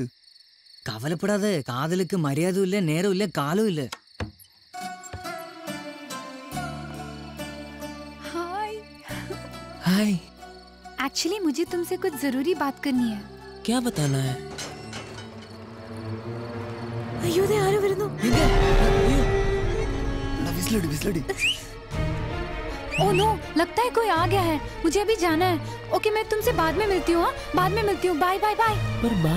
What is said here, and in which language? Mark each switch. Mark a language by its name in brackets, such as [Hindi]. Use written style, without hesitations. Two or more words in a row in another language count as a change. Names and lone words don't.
[Tamil] கவலைப்படாதே. காதலுக்கு மரியாதையும் இல்ல, நேரமும் இல்ல, காலமும் இல்ல. [Hindi] हाय। एक्चुअली मुझे तुमसे कुछ जरूरी बात करनी है। क्या बताना है? [Malayalam] അയ്യോ, ആരോ വരുന്നു. [English] oh no, [Hindi] लगता है कोई आ गया है। मुझे अभी जाना है। ओके, मैं तुमसे बाद में मिलती हूँ। बाद में मिलती हूँ। [English] bye bye bye. [Hindi] पर बात?